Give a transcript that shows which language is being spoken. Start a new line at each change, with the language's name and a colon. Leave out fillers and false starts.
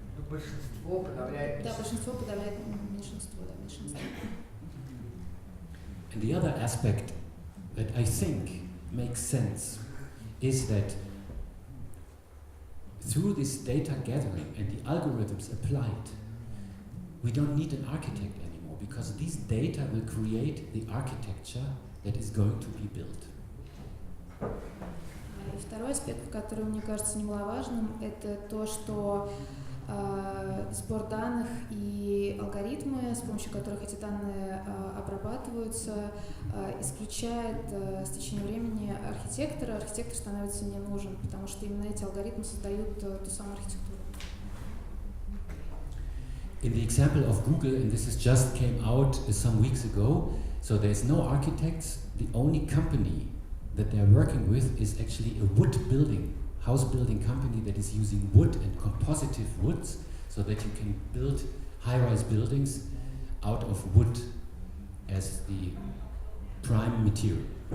Russian: большинство подавляет. Да, большинство подавляет меньшинство, да, меньшинство.
English: And the other aspect that I think makes sense is that through this data gathering and the algorithms applied, we don't need an architect anymore because these data will create the architecture that is going to be built.
Russian: И второй аспект, который мне кажется немаловажным, это то, что сбор данных и алгоритмы, с помощью которых эти данные обрабатываются, исключает с течением времени архитектора. Архитектор становится не нужен, потому что именно эти алгоритмы создают ту самую архитектуру.
English: In the example of Google, and this is just came out some weeks ago, so there's no architects. The only company that they're working with is actually a wood building, house building company that is using wood and compositive woods so that you can build high-rise buildings out of wood as the prime material.